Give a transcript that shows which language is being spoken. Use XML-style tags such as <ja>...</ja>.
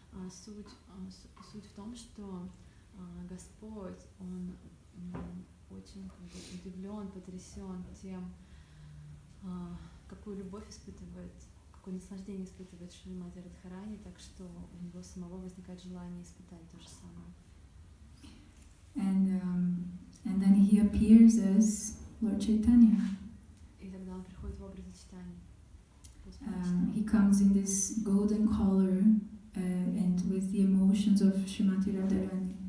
<ru>Суть в том, что Господь, Он очень удивлен, потрясен тем, какую любовь испытывает, какое наслаждение испытывает Шримати Радхарани, так что у него самого возникает желание испытать то же самое.</ru> <en>And then he appears as Lord Chaitanya.</en> <ru>И тогда он приходит в образе Чайтани.</ru> <en>He comes in this golden collar and with the emotions of Srimati Radharani.</en>